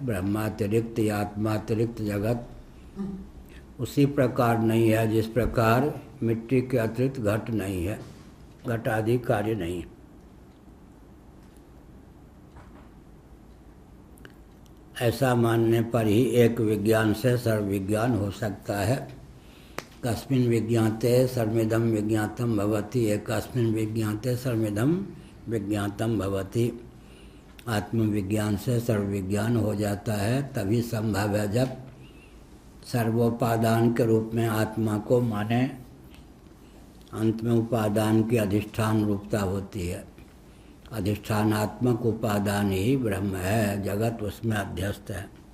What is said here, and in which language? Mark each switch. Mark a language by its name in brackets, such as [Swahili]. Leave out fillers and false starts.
[Hindi] ब्रह्मातिरिक्त या आत्मातिरिक्त जगत उसी प्रकार नहीं है जिस प्रकार मिट्टी के अतिरिक्त घट नहीं है, घट आदि कार्य नहीं। ऐसा मानने पर ही एक विज्ञान से सर्व विज्ञान हो सकता है। [Sanskrit] कस्मिन् विज्ञाते सर्वमिदं विज्ञातम भवति, एकस्मिन् विज्ञाते सर्वमिदं विज्ञातम भवति। [Hindi] आत्मविज्ञान से सर्व विज्ञान हो जाता है तभी संभव है जब सर्वोपादान के रूप में आत्मा को माने। अंत में उपादान की अधिष्ठान रूपता होती है। अधिष्ठानात्मक उपादान ही ब्रह्म है, जगत उसमें अध्यस्त है।